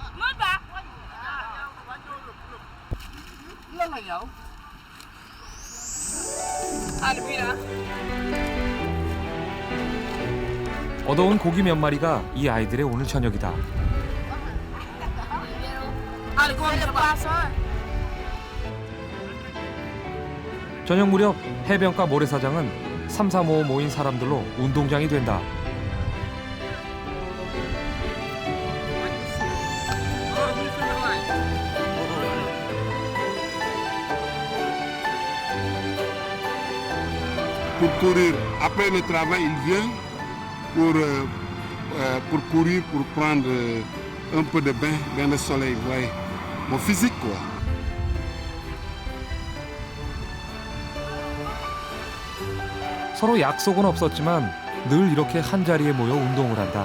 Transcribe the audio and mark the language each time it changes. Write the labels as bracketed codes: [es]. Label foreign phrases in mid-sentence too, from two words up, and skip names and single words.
[ko] 얻어온 고기 몇 마리가 이 아이들의 오늘 저녁이다. 저녁 무렵 해변가 모래사장은 3, 4, 5 모인 사람들로 운동장이 된다. [fr] Pour courir, après le travail, il vient pour courir, pour prendre un peu de bain de soleil, vous voyez. mon physique, quoi. [ko] 서로 약속은 없었지만 늘 이렇게 한자리에 모여 운동을 한다.